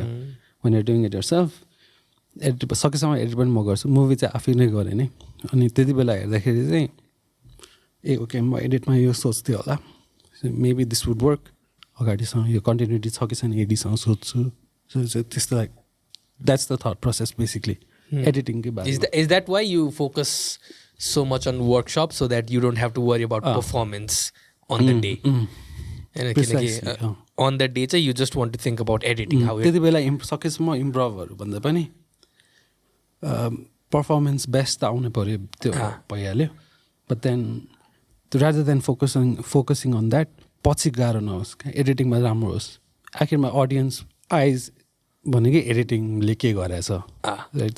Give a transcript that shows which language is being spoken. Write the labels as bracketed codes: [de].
[ne] तर [en] when you doing it yourself [ne] edit सकेसम्म edit पनि म गर्छु. मुभी चाहिँ आफै नै गरेँ नि. अनि त्यति बेला हेर्दाखेरि चाहिँ ओके म एडिटमा यो सोच्थेँ होला [en] Maybe this would work. [ne] अगाडिसँग यो कन्टिन्युटी छ कि छैन एडीसँग सोध्छु. [en] त्यस्तो like that's the thought process basically एडिटिङकै बारेमा. Is that why you focus so much on workshop so that you don't have to worry about performance on the day? Precisely. On the day you just want to think about editing. How [ne] त्यति बेला सकेसम्म इम्प्रोभहरू भन्दा पनि performance best त आउनु पऱ्यो त्यो भइहाल्यो. [en] but then rather than focusing on that [ne] पछि गाह्रो नहोस् एडिटिङमा राम्रो होस्. आखिरमा अडियन्स आइज भनेको एडिटिङले के गरेछ [en] Right.